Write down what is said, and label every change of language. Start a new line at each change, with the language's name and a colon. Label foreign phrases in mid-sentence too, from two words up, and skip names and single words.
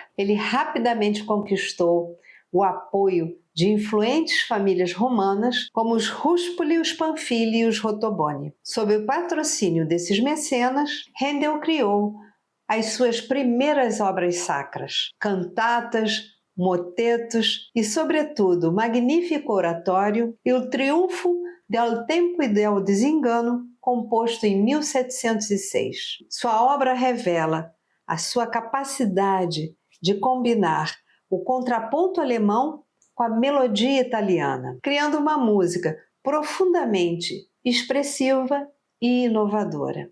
Portuguese: Ele rapidamente conquistou o apoio de influentes famílias romanas, como os Ruspoli, os Pamphili e os Rotoboni. Sob o patrocínio desses mecenas, Handel criou as suas primeiras obras sacras, cantatas, motetos e, sobretudo, o magnífico oratório e o Triunfo del Tempo e del Desengano, composto em 1706. Sua obra revela a sua capacidade de combinar o contraponto alemão com a melodia italiana, criando uma música profundamente expressiva e inovadora.